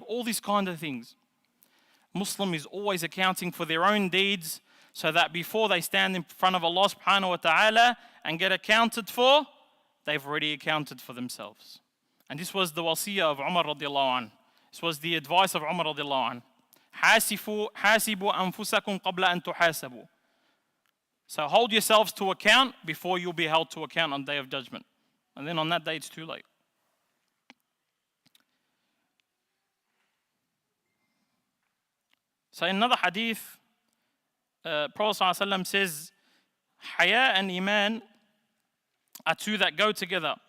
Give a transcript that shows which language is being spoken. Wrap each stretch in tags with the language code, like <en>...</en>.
<en>All these kind of things. Muslim is always accounting for their own deeds, so that before they stand in front of Allah subhanahu wa ta'ala and get accounted for, they've already accounted for themselves. And this was the wasiyah of Umar radiallahu anh. This was the advice of Umar radiallahu anh.</en> <ar>حاسبوا أنفسكم قبل أن تحاسبوا.</ar> <en>So hold yourselves to account before you'll be held to account on the day of judgment. And then on that day it's too late. So in another hadith, Prophet ﷺ says, Haya and Iman are two that go together.</en>